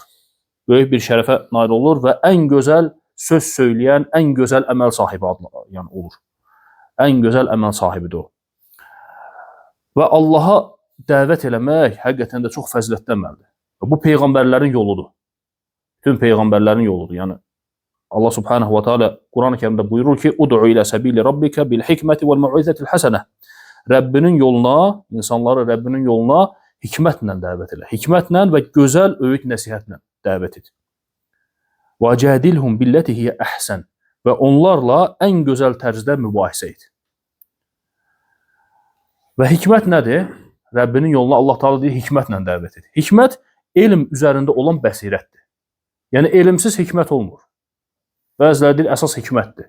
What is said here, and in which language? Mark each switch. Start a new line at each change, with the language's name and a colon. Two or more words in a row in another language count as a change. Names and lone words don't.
Azerbaijani: Böyük bir şərəfə nail olur və ən gözəl söz söyləyən, ən gözəl əməl sahibi yəni, olur. Ən gözəl əməl sahibidir o. Və Allaha dəvət eləmək həqiqətən də çox fəzilətli əməldir. Bu peyğəmbərlərin yoludur. Bütün peyğəmbərlərin yoludur. Yəni Allah
Arabic: سبحانه وتعالى
Azerbaijani: Quran-ı Kərimdə buyurur ki:
Arabic: "ادع إلى سبيل ربك بالحكمة والموعظة الحسنة."
Azerbaijani: Rəbbinin yoluna, insanları Rəbbinin yoluna hikmətlə dəvət elə. Hikmətlə və gözəl öyüd nəsihətlə dəvət et.
Arabic: "وجادلهم بالتي هي أحسن."
Azerbaijani: Və onlarla ən gözəl tərzdə mübahisə et. Və hikmət nədir? Rəbbinin yoluna Allah Teala deyir, hikmətlə dəvət et. Hikmət elm üzərində olan bəsirətdir. Yəni elmsiz hikmət olmur. Bəziləri deyir, əsas hikmətdir.